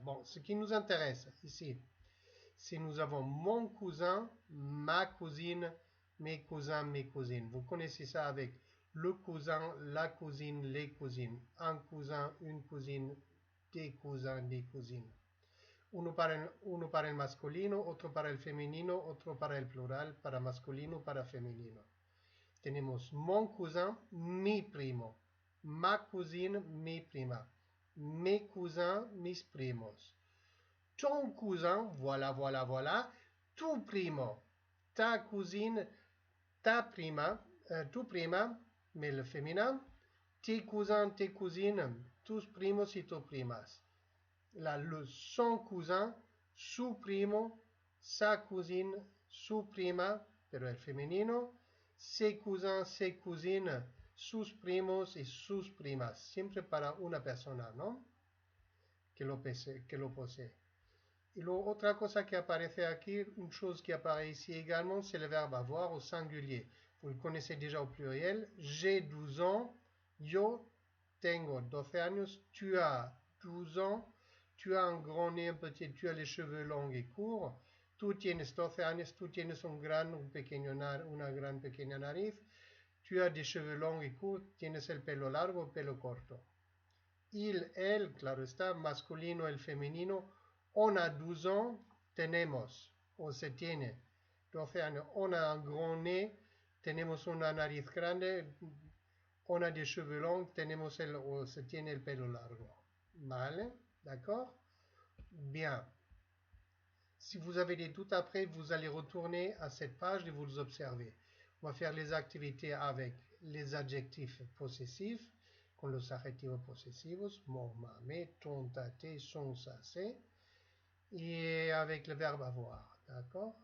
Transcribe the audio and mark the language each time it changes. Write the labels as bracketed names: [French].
[French] Bon, ce qui nous intéresse ici, c'est nous avons mon cousin, ma cousine, mes cousins, mes cousines. Vous connaissez ça avec le cousin, la cousine, les cousines. Un cousin, une cousine, des cousins, des cousines. [Spanish] Uno para el masculino, otro para el femenino, otro para el plural, para masculino, para femenino. Tenemos [French] mon cousin, [Spanish] mi primo. [French] Ma cousine, [Spanish] mi prima. [French] Mes cousins, [Spanish] mis primos. [French] Ton cousin, voilà, voilà, voilà. [Spanish] Tu primo. [French] Ta cousine, [Spanish] ta prima. Tu prima, [French] mais le féminin. Tes cousins, tes cousines, [Spanish] tus primos y tus primas. [French] Là, le son cousin, [Spanish] su primo, [French] sa cousine, [Spanish] su prima, pero el femenino, [French] ses cousins, ses cousines, [Spanish] sus primos y sus primas, siempre para una persona, ¿no? Que lo posee. Y luego otra cosa que aparece aquí, [French] une chose qui apparaît ici également, c'est le verbe avoir au singulier. Vous le connaissez déjà au pluriel. J'ai 12 ans, [Spanish] yo tengo 12 años, [French] tu as 12 ans, tu as un grand nez, un petit, tu as les cheveux longs et courts, [Spanish] tú tienes 12 años, tú tienes una gran pequeña nariz, [French] tu as des cheveux longs et courts, [Spanish] tienes el pelo largo, pelo corto. [French] Il, elle, [Spanish] claro está, masculino, el femenino, [French] on a 12 ans, [Spanish] tenemos, o se tiene 12 años, [French] on a un grand nez, [Spanish] tenemos una nariz grande, [French] on a des cheveux longs, [Spanish] o se tiene el pelo largo. ¿Vale? [French] D'accord? Bien. Si vous avez des doutes après, vous allez retourner à cette page et vous les observez. On va faire les activités avec les adjectifs possessifs, [Spanish] con los adjetivos posesivos, [French] mon, ma, me, ton, ta, te, son, sa, c'est, et avec le verbe avoir. D'accord?